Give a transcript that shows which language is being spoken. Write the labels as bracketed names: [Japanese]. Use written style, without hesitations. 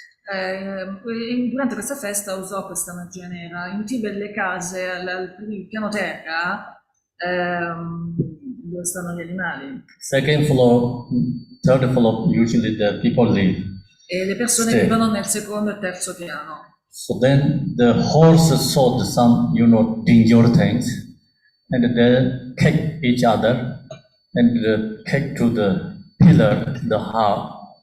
[Italian] Durante questa festa usò questa magia nera. In Tibet le case al piano terra dove stanno gli animali. [English] Second floor, third floor, usually the people live. [Italian] E le persone vivono nel secondo e terzo piano. [English] So then the horse saw some, dangerous things, and they kick each other, and kick to the pillar, the house.